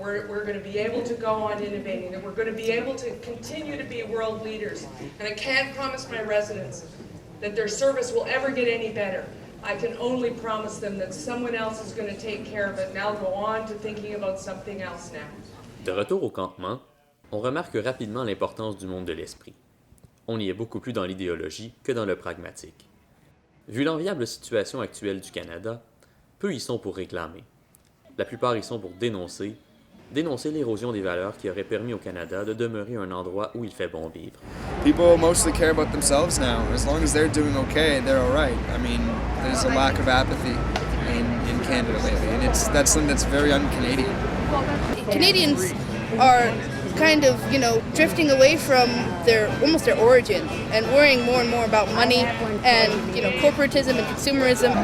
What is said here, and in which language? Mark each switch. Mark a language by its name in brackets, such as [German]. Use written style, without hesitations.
[English] we're going to be able to go on innovating, that we're going to be able to continue to be world leaders. And I can't promise my residents that their service will ever get any better. I can only promise them that someone else is going to take care of it, and I'll go on to thinking about something else now. [French] De retour au campement, on remarque rapidement l'importance du monde de l'esprit. On y est beaucoup plus dans l'idéologie que dans le pragmatique. Vu l'enviable situation actuelle du Canada, peu y sont pour réclamer. La plupart y sont pour dénoncer l'érosion des valeurs qui aurait permis au Canada de demeurer un endroit où il fait bon vivre. [English] People mostly care about themselves now. As long as they're doing okay, they're all right. I mean, there's a lack of apathy in Canada lately, and that's something that's very un-Canadian. Canadians are kind of, drifting away from almost their origin and worrying more and more about money and, corporatism and consumerism.